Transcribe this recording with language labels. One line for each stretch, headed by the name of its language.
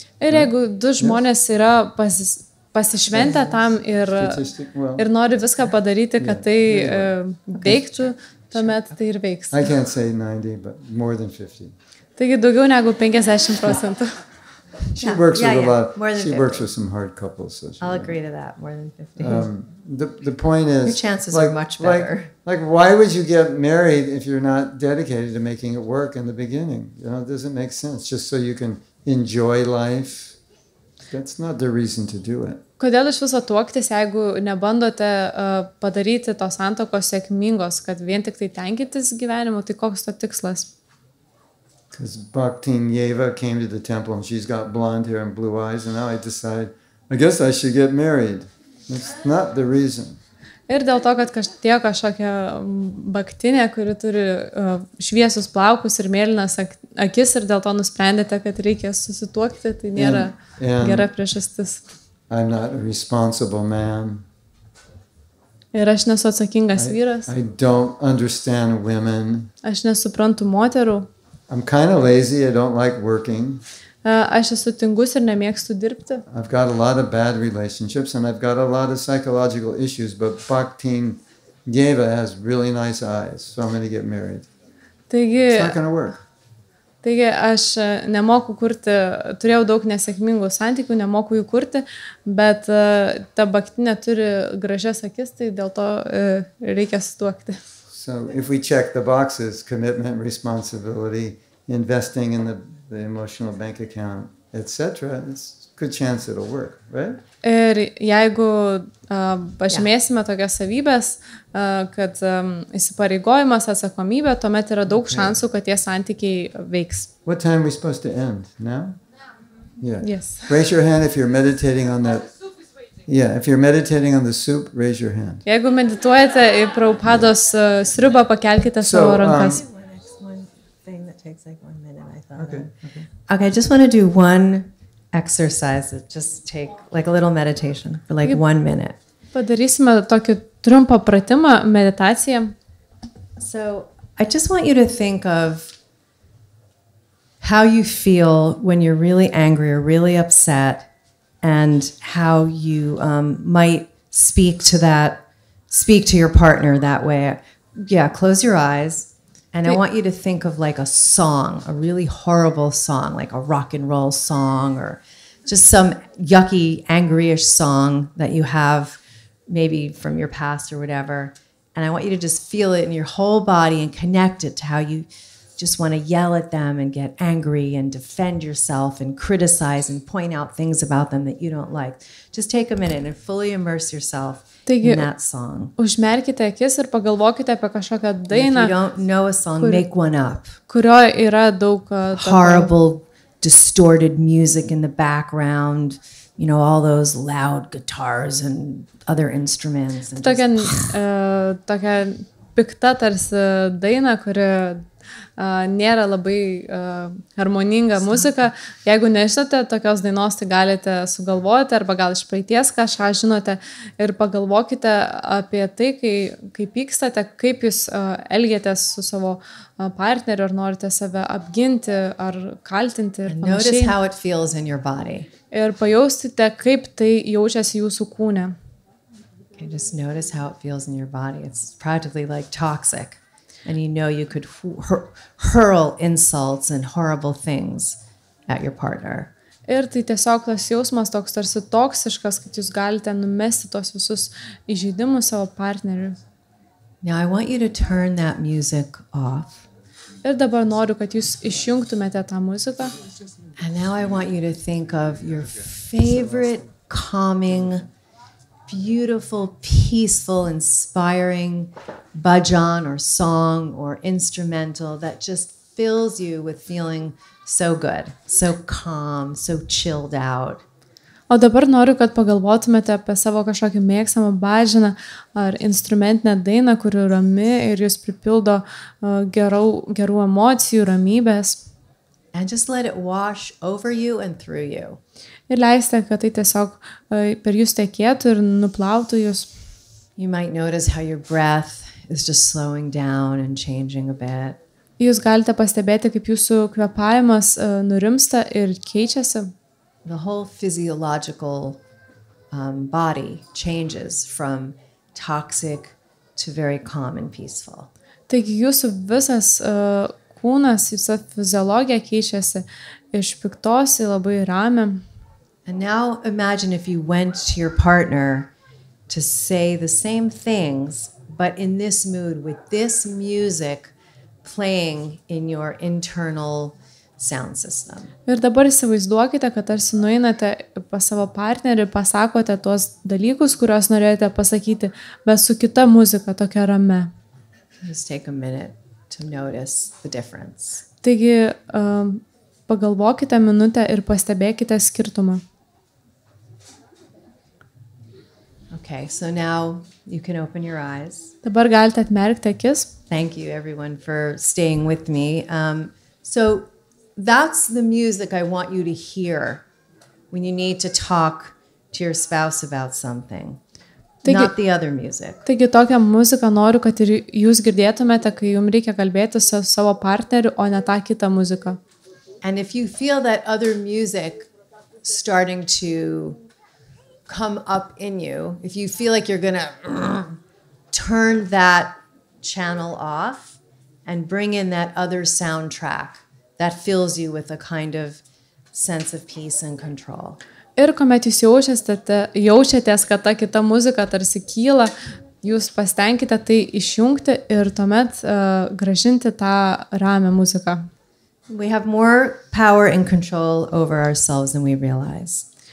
Lithuanian: Ir jeigu du žmonės yra pasišventę tam ir nori viską padaryti, kad tai veiktų, tuomet tai ir veiks.
English: I can't say 90, but more than 50.
Lithuanian: Taigi daugiau negu 50%.
English: She works with a lot. More than She 50. works with some hard couples. So I'll agree to that, more than 50. The point is, Your chances are much better. Like, why would you get married if you're not dedicated to making it work in the beginning? You know, it doesn't make sense. Just so you can enjoy life. That's not the reason to do it.
Lithuanian: Kodėl iš viso tuoktis, jeigu nebandote padaryti tos santuokos sėkmingos, kad vien tik tai tenkintis gyvenimu, tai koks to tikslas?
English: Because Bhaktin Yeva came to the temple and she's got blonde hair and blue eyes, and now I decide, I guess I should get married. That's not the reason.
Lithuanian: Ir dėl to, kad kažkokia baktinė, kuri turi šviesus plaukus ir mėlynas akis ir dėl to nusprendėte, kad reikia susituokti, tai nėra gera priežastis.
English: I'm not a responsible man.
Lithuanian: Ir aš nesu atsakingas vyras.
English: I don't understand women.
Lithuanian: Aš nesuprantu moterų.
English: I'm kind of lazy. I don't like working.
Lithuanian: Aš esu tingus ir nemėgstu dirbti.
English: I've got a lot of bad relationships and I've got a lot of psychological issues, but Bhaktin Yeva has really nice eyes, so I'm going to get married. It's not going to work.
Lithuanian: Taigi aš nemoku kurti, turėjau daug nesėkmingų santykių, nemoku jų kurti, bet ta baktinė turi gražias akis, tai dėl to reikia susituokti.
English: So if we check the boxes, commitment, responsibility, investing in the emotional bank account, etc., it's good chance it'll work, right?
Lithuanian: Ir jeigu pažymėsime tokias savybės, kad įsipareigojimas, atsakomybė, tuomet yra daug šansų, kad tie santykiai veiks.
English: What time are we supposed to end? Now? Yeah. Yes. Raise your hand if you're meditating on that. Yeah, if you're meditating on the soup, raise your hand.
Lithuanian: Jeigu medituojate į Prabhupados sriubą, pakelkite savo rankas.
English: One thing that takes like 1 minute, I thought. Okay, I just want to do one exercise that just take like a little meditation for like 1 minute.
Lithuanian: Padarysime tokį trumpą pratimą, meditaciją.
English: So I just want you to think of how you feel when you're really angry or really upset, and how you might speak to your partner that way. Yeah, close your eyes. And I want you to think of like a song, a really horrible song, like a rock and roll song, or just some yucky, angry-ish song that you have maybe from your past or whatever. And I want you to just feel it in your whole body and connect it to how you just want to yell at them and get angry and defend yourself and criticize and point out things about them that you don't like. Just take a minute and fully immerse yourself in that song.
Lithuanian: Užmerkite akis ir pagalvokite apie kažkokią dainą.
English: If you don't know a song, make one up.
Lithuanian: Kurio yra daug
English: horrible, distorted music in the background, you know, all those loud guitars and other instruments. And
Lithuanian: tokia pikta tarsi daina, kuri nėra labai harmoninga muzika. Jeigu nežinote tokios dainos, tai galite sugalvoti arba gal iš praeities kažką žinote ir pagalvokite apie tai, kai pykstate, kaip jūs elgiatės su savo partneriu, ar norite save apginti ar kaltinti ir panašiai.
English: Notice how it feels in your body.
Lithuanian: Ir pajaustite, kaip tai jaučiasi jūsų kūne.
English: Okay, just notice how it feels in your body. It's practically like toxic. And you know you could hurl insults and horrible things at your partner.
Lithuanian: Ir tai tiesiog tas jausmas toks tarsi toksiškas, kad jūs galite numesti tos visus įžeidimus savo partneriui.
English: Now I want you to turn that music off.
Lithuanian: Ir dabar noriu, kad jūs išjungtumėte tą muziką.
English: And now I want you to think of your favorite calming, beautiful, peaceful, inspiring bhajan or song or instrumental that just fills you with feeling so good, so calm, so chilled out.
Lithuanian: O dabar noriu, kad pagalvotumėte apie savo kažkokį mėgstamą bhajaną ar instrumentinę dainą, kuri rami ir jūs pripildo gerų emocijų, ramybės.
English: And just let it wash over you and through you.
Lithuanian: Ir leiste, kad tai tiesiog per jūs tekėtų ir nuplautų jūs.
English: You might notice how your breath is just slowing down and changing a bit.
Lithuanian: Jūs galite pastebėti, kaip jūsų kvėpavimas nurimsta ir keičiasi.
English: The whole physiological body changes from toxic to very calm and peaceful.
Lithuanian: Taigi jūsų visas kūnas, jūsų fiziologija keičiasi iš piktos į labai ramią.
English: And now imagine if you went to your partner to say the same things, but in this mood, with this music playing in your internal sound system.
Lithuanian: Ir dabar įsivaizduokite, kad tarsi nueinate pas savo partnerį, pasakote tuos dalykus, kuriuos norėjote pasakyti, bet su kita muzika, tokia rame.
English: Just take a minute to notice the difference.
Lithuanian: Taigi pagalvokite minutę ir pastebėkite skirtumą.
English: Okay, so now you can open your eyes.
Lithuanian: Dabar galite atmerkti akis.
English: Thank you everyone for staying with me. So that's the music I want you to hear when you need to talk to your spouse about something. Not the other music.
Lithuanian: Taigi tokią muziką noriu, kad ir jūs girdėtumėte, kai jums reikia kalbėti su savo partneriu, o ne tą kitą muziką.
English: And if you feel that other music starting to come up in you, if you feel like you're going to turn that channel off and bring in that other soundtrack that fills you with a kind of sense of peace and control.
Lithuanian: Ir kuomet jūs jaučiatės, kad ta kita muzika tarsi kyla, jūs pastenkite tai išjungti ir tuomet grąžinti tą ramią muziką.
English: We have more power and control over ourselves than we realize.